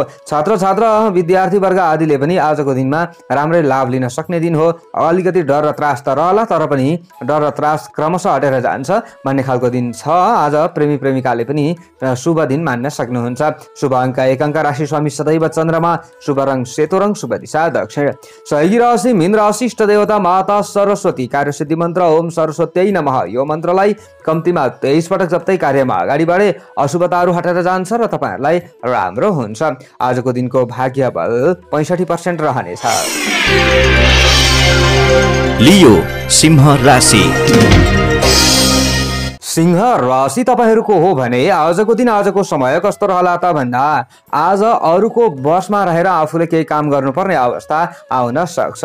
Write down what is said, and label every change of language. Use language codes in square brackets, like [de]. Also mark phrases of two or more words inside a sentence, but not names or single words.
[ne] छात्र छात्रा विद्यार्थी वर्ग आदिले पनि आजको दिनमा राम्रै लाभ लिन सक्ने दिन हो। अलिकति डर र त्रास त रहला तर पनि डर र त्रास क्रमशः हटेर जान्छ भन्ने खालको दिन छ। आज प्रेमी प्रेमिकाले पनि शुभ दिन मान्न सक्नुहुन्छ। शुभ अङ्क 1 अङ्क, राशि स्वामी सदैव चन्द्रमा, शुभ रङ सेतो रङ, शुभ दिशा दक्षिण। सहयोगी राशि मीन राशि, इष्ट देवता माता सरस्वती, कार्यसिद्धि मन्त्र [sa] ओम सरस्वत्यै नमः। [ne] यो मन्त्रलाई कम्तीमा 23 पटक जप्दै कार्यमा अगाडि बढे अशुभताहरू हटेर जान्छ र तपाईहरुलाई राम्रो हुन्छ। आजको दिनको भाग्य बल 65% रहनेछ। लियो सिंह राशि। सिंह राशि तपाईहरुको हो भने आजको दिन आजको समय कस्तो रहला त भन्दा आज अरूको बसमा रहेर आफूले केही काम गर्नुपर्ने अवस्था आउन सक्छ।